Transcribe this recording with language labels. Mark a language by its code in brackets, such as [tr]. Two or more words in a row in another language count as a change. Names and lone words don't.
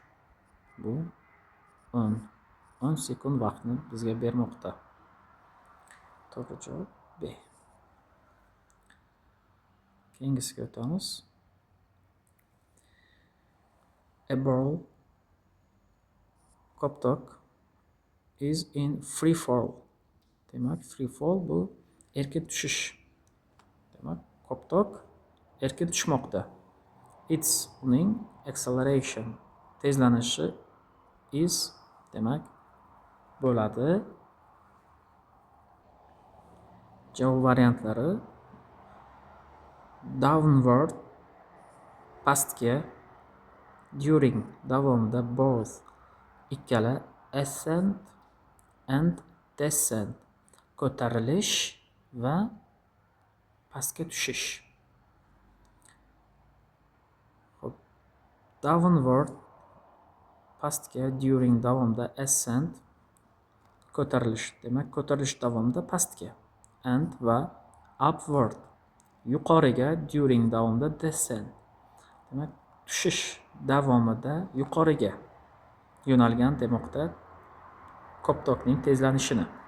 [uz] Bu 10 sekund vaqtni bizga bermoqda. To'g'ri javob B. Keyingisiga o'tamiz. [en] A ball koptok is in free fall. [uz] Demak, [en] free fall [uz] bu erkin tushish. Demak, koptok erkin tushmoqda. Its uning acceleration tezlanishi is, demak, bo'ladi. Javob variantlari downward, pastga, during davomida both ikkala [en] ascent and descent [uz] ko'tarilish va pastga tushish. Xo'p, downward pastga, during davomida ascent ko'tarilish, demak ko'tarilish davomida pastga, and va upward yuqoriga, during davomida descent, demak tushish davomida yuqoriga yo'nalgan demoqda koptokning tezlanishini.